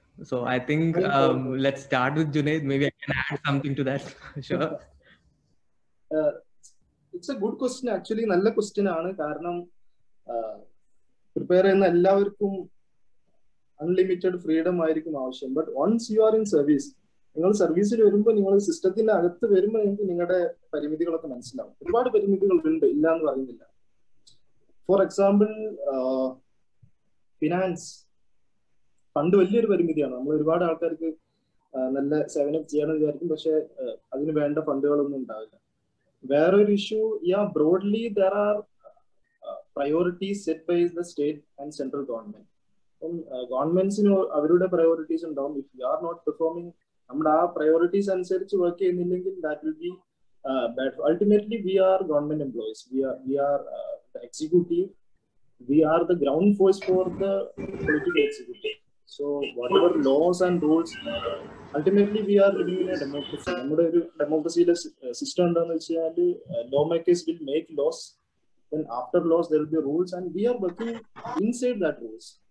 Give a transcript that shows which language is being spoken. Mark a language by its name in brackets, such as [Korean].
[English] So I think let's start with Junaid. Maybe I can add something to that. Sure. It's a good question actually. [Malayalam] നല്ല question ആണ്. കാരണം prepare ചെയ്യുന്ന എല്ലാവർക്കും unlimited freedom ആയിരിക്കും ആവശ്യം. [English] but once you are in service, [Malayalam] നിങ്ങൾ സർവീസിൽ വരുമ്പോൾ, നിങ്ങൾ സിസ്റ്റത്തിന്റെ അകത്ത് വരുമ്പോൾ നിങ്ങൾക്ക് നിങ്ങളുടെ പരിമിതികളൊക്കെ മനസ്സിലാവും. ഒരുപാട് പരിമിതികൾ ഉണ്ട്, ഇല്ല എന്ന് പറയുന്നില്ല. ഫോർ എക്സാമ്പിൾ, ഫിനാൻസ് ഫണ്ട് വലിയൊരു പരിമിതിയാണ്. നമ്മൾ ഒരുപാട് ആൾക്കാർക്ക് നല്ല സേവനം ചെയ്യണമെന്ന് വിചാരിക്കും, പക്ഷെ അതിന് വേണ്ട ഫണ്ടുകളൊന്നും ഉണ്ടാവില്ല. വേറൊരു issue, [English] Broadly there are priorities set by the state and central government. [Malayalam] അപ്പം ഗവൺമെന്റ്സിന് അവരുടെ പ്രയോറിറ്റീസ് ഉണ്ടാവും. [English] if you are not performing, [Malayalam] നമ്മുടെ ആ പ്രയോറിറ്റീസ് അനുസരിച്ച് വർക്ക് ചെയ്യുന്നില്ലെങ്കിൽ, [English] That will be bad. Ultimately we are government employees. We are the executive. We are the ground force for the political executive. So whatever laws and rules, ultimately we are living in a democracy. [Malayalam] നമ്മുടെ ഒരു ഡെമോക്രസിയിലെ system എന്താണെന്ന് വെച്ചാൽ, [English] law makers will make laws, then after laws there will be rules, and we are working inside that rules.